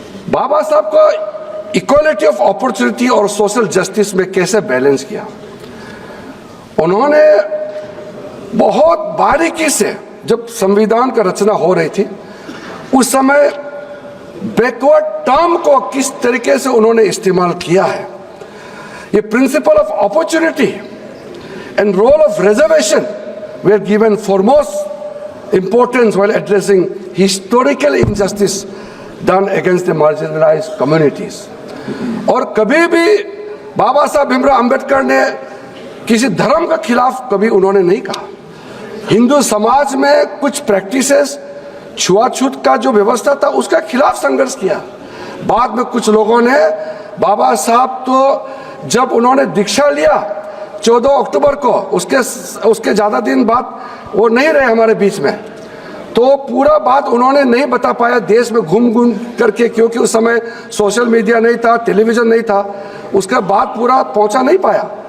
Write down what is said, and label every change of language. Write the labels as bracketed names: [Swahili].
[Hindi] बाबा साहब को equality of opportunity और सोशल जस्टिस में कैसे बैलेंस किया, उन्होंने बहुत बारीकी से, जब संविधान का रचना हो रही थी उस समय बैकवर्ड टर्म को किस तरीके से उन्होंने इस्तेमाल किया है। [English] ये principle of opportunity and role of reservation were given foremost importance while addressing historical injustice done against the marginalized communities। [Hindi] और कभी भी बाबा साहब भीमराव अंबेडकर ने किसी धर्म के खिलाफ कभी उन्होंने नहीं कहा। हिंदू समाज में कुछ प्रैक्टिसेस, छुआछूत का जो व्यवस्था था उसका खिलाफ संघर्ष किया। बाद में कुछ लोगों ने, बाबा साहब तो जब उन्होंने दीक्षा लिया 14 अक्टूबर को, उसके ज़्यादा दिन बाद वो नहीं रहे हमारे बीच में, तो पूरा बात उन्होंने नहीं बता पाया देश में घूम घूम करके, क्योंकि उस समय सोशल मीडिया नहीं था, टेलीविज़न नहीं था, उसका बात पूरा पहुंचा नहीं पाया।